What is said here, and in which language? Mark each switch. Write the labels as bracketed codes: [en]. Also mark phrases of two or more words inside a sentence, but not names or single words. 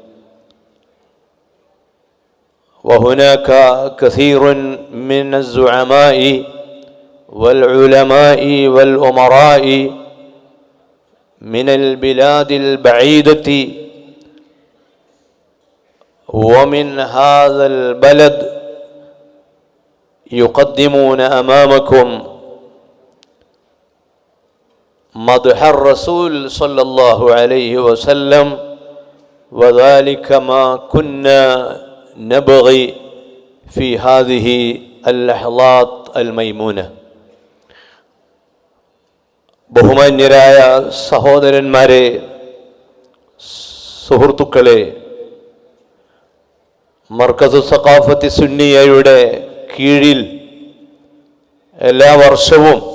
[ar] وهناك كثير من الزعماء والعلماء والأمراء من البلاد البعيدة ومن هذا البلد يقدمون أمامكم مدح الرسول صلى الله عليه وسلم، وذلك ما كنا نبغي في هذه اللحظات الميمونة. [ml] ബഹുമാന്യരായ സഹോദരന്മാരെ, സുഹൃത്തുക്കളെ, മർക്കസ് സഖാഫത്തി സുന്നിയയുടെ കീഴിൽ എല്ലാ വർഷവും